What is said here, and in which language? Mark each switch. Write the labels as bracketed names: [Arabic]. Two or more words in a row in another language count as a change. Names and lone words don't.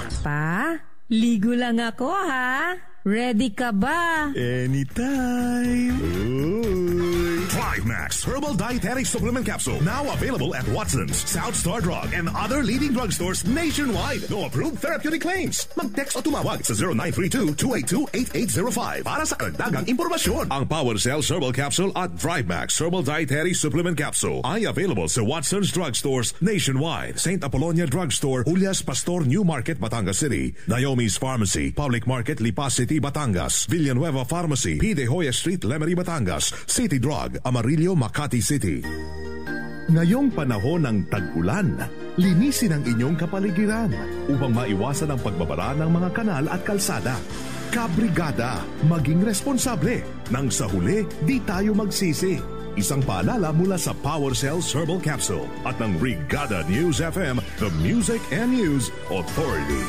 [Filipino] Pa, ligo lang ako ha. Ready ka ba? [English] Anytime. Drive Max Herbal Dietary Supplement Capsule. Now available at Watson's, South Star Drug, and other leading drugstores nationwide. No approved therapeutic claims. [Filipino] Mag-text o tumawag sa 0932-282-8805 para sa karagdagang impormasyon. Ang Power Cells Herbal Capsule at Drive Max Herbal Dietary Supplement Capsule ay available sa Watson's drugstores nationwide. St. Apollonia Drugstore, Julius Pastor New Market, Batangas City. Naomi's Pharmacy, Public Market, Lipas City, Batangas. Villanueva Pharmacy, P. De Hoya Street, Lemery, Batangas. City Drug, Amarillo, Makati City. Ngayong panahon ng tag-ulan, linisin ang inyong kapaligiran upang maiwasan ang pagbabara ng mga kanal at kalsada. Kabrigada, maging responsable. Nang sa huli, di tayo magsisi. Isang paalala mula sa Power Cells Herbal Capsule at ng Brigada News FM, [English] the Music and News Authority.